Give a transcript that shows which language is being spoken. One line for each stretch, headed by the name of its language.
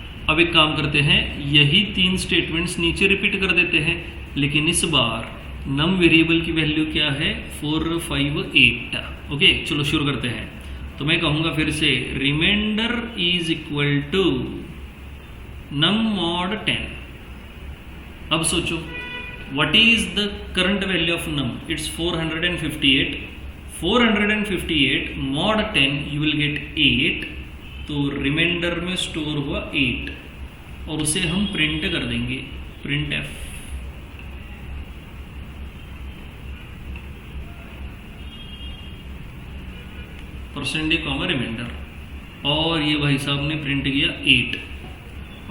Hindi: अब एक काम करते हैं, यही 3 स्टेटमेंट्स नीचे रिपीट कर देते हैं, लेकिन इस बार num वेरिएबल की वैल्यू क्या है? 458। ओके चलो शुरू करते हैं। तो मैं कहूंगा फिर से
English: Remainder is equal to num mod 10।
Hindi: अब सोचो
English: What is the current value of num? It's 458 mod 10 you will get 8,
Hindi: तो रिमाइंडर में स्टोर हुआ 8 और उसे हम प्रिंट कर देंगे, प्रिंट एफ। % कॉमा रिमाइंडर, और ये भाई साहब ने प्रिंट किया 8।